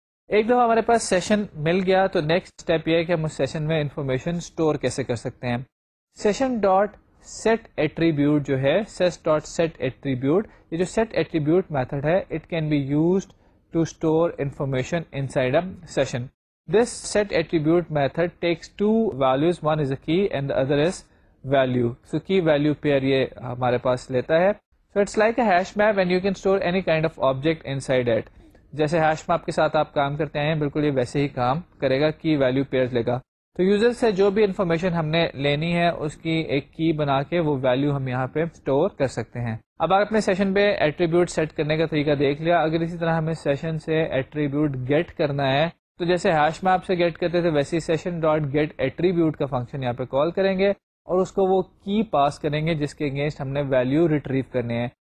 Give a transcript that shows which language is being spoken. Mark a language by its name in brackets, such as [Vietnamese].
[Urdu] ایک دفعہ ہمارے پاس سیشن مل گیا تو نیکسٹ اسٹیپ یہ ہے کہ ہم اس سیشن میں انفارمیشن اسٹور کیسے کر سکتے ہیں. سیشن ڈاٹ سیٹ ایٹریبیوٹ جو ہے, سیس ڈاٹ سیٹ ایٹریبیوٹ, یہ جو سیٹ ایٹریبیوٹ میتھڈ ہے [English] It can be used to store information inside a session. This set attribute method takes two values, one is a key and the other is value. [Urdu] So key value pair یہ ہمارے پاس لیتا ہے. [English] So it's like a hash map and you can store any kind of object inside it. [Urdu] جیسے hash map کے ساتھ آپ کام کرتے ہیں بالکل یہ ویسے ہی کام کرے گا, key value pairs لے گا. تو یوزر سے جو بھی انفارمیشن ہم نے لینی ہے اس کی ایک کی بنا کے وہ ویلیو ہم یہاں پہ اسٹور کر سکتے ہیں. اب آپ اپنے سیشن پہ ایٹریبیوٹ سیٹ کرنے کا طریقہ دیکھ لیا. اگر اسی طرح ہمیں سیشن سے ایٹریبیوٹ گیٹ کرنا ہے تو جیسے ہیش میپ سے گیٹ کرتے تھے ویسے سیشن ڈاٹ گیٹ ایٹریبیوٹ کا فنکشن یہاں پہ کال کریں گے اور اس کو وہ کی پاس کریں گے جس کے اگینسٹ ہم نے ویلیو ریٹریو کرنے ہیں.